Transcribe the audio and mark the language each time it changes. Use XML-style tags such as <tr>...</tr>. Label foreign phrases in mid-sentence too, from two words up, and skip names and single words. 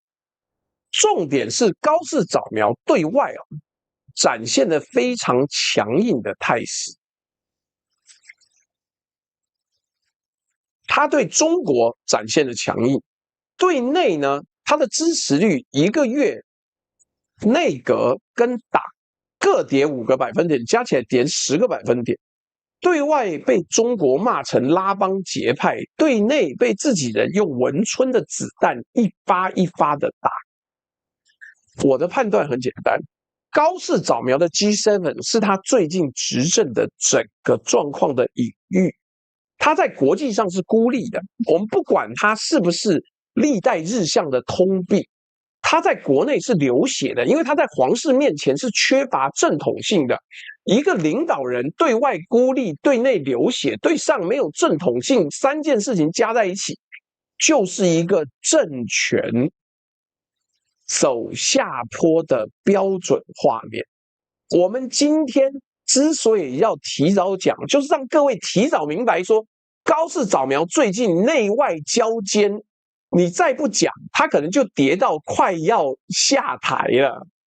<zh>重點是高市早苗對外展現了非常強硬的態勢，他對中國展現了強硬，對內呢，他的支持率一個月內閣跟黨各跌5個百分點，加起來跌10個百分點。對外被中國罵成拉幫結派，對內被自己人用文春的子彈一發一發的打。我的判斷很簡單，高市早苗的 G7 是他最近執政的整個狀況的隱喻。他在國際上是孤立的，我們不管他是不是歷代日相的通病，他在國內是流血的，因為他在皇室面前是缺乏正統性的。一個領導人对外孤立，对內流血，對上沒有正統性，三件事情加在一起，就是一個政權走下坡的標準畫面。我們今天之所以要提早講，就是讓各位提早明白說，高市早苗最近內外交煎，你再不講，他可能就跌到快要下台了。</zh>